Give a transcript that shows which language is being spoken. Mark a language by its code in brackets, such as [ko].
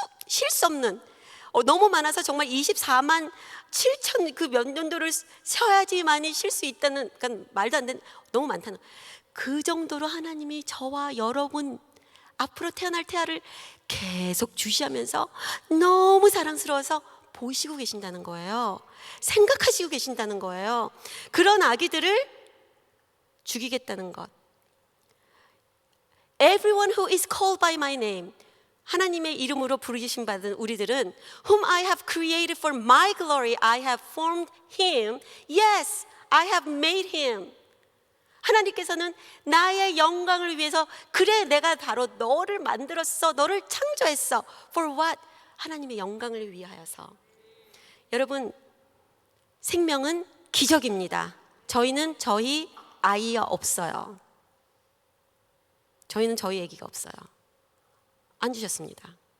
[ko] 쉴 수 없는 너무 많아서 정말 24만 7천 그 몇 년도를 쉬어야지만이 쉴 수 있다는, 그러니까 말도 안 되는, 너무 많다는, 그 정도로 하나님이 저와 여러분 앞으로 태어날 태아를 계속 주시하면서 너무 사랑스러워서 보시고 계신다는 거예요. 생각하시고 계신다는 거예요. 그런 아기들을 죽이겠다는 것. [en] Everyone who is called by my name, [ko] 하나님의 이름으로 부르심 받은 우리들은 [en] Whom I have created for my glory, I have formed him. Yes, I have made him. [ko] 하나님께서는 나의 영광을 위해서, 그래 내가 바로 너를 만들었어, 너를 창조했어. [en] For what? [ko] 하나님의 영광을 위하여서. 여러분, 생명은 기적입니다. 저희는 저희 아이가 없어요. 저희는 저희 아기가 없어요. 안 주셨습니다.